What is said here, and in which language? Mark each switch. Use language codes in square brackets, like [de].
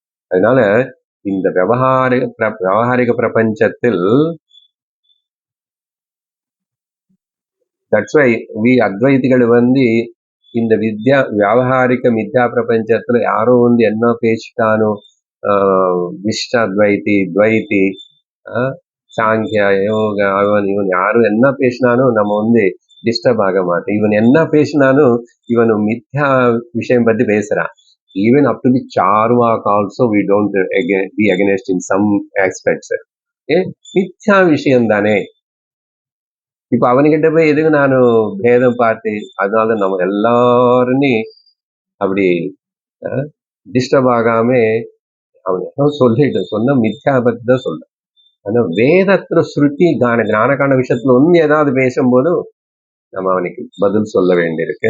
[ta] அதனால இந்த விவகாரிக பிரபஞ்சத்தில் [en] that's why we [ta] அத்வைதிகள் இந்த வியாவகாரிக மித்யா பிரபஞ்சத்துல யாரோ என்ன பேசிட்டானோ, விஷ்டாத்வைதி துவைதி சாங்கியா யோக அவன் இவன் யாரும் என்ன பேசினானோ நம்ம டிஸ்டர்ப் ஆக மாட்டேன். இவன் என்ன பேசினாலும் இவன் மித்யா விஷயம் பத்தி பேசுறான். [en] Even up to the Charvak also we don't be against in some aspects. [ta] மித்யா விஷயம் தானே. இப்ப அவனுக்கிட்ட போய் எதுக்கு நான் பேதம் பார்த்து, அதனால நம்ம எல்லாருமே அப்படி டிஸ்டர்ப் ஆகாம அவன் சொன்ன மித்யா பத்தி தான் சொல்ற. ஆனா வேதத்துல ஸ்ருதி ஞானகான விஷயத்துல ஏதாவது பேசும்போது நம்ம அவனுக்கு பதில் சொல்ல வேண்டியிருக்கு.